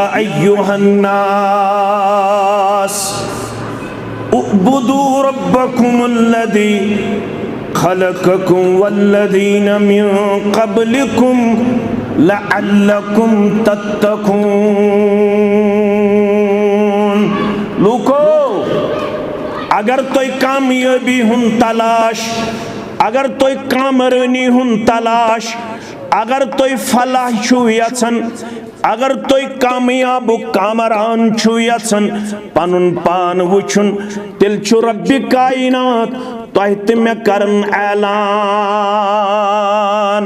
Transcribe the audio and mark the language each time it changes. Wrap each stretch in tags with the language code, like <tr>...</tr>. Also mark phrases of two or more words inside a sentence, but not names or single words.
<ar>أيها الناس اعبدوا ربكم الذي خلقكم والذين من قبلكم لعلكم تتقون.</ar> <ks>लूको अगर तोय कामयाबी हुन तलाश, अगर तोय कामरानी हुन तलाश, अगर तोय फलाह छु यछन, अगर तोय कामयाब कामरान छु यछन पनुन पान वुछुन, तेल छु रब्बि कायनात तोय ते मे करन ऐलान।</ks>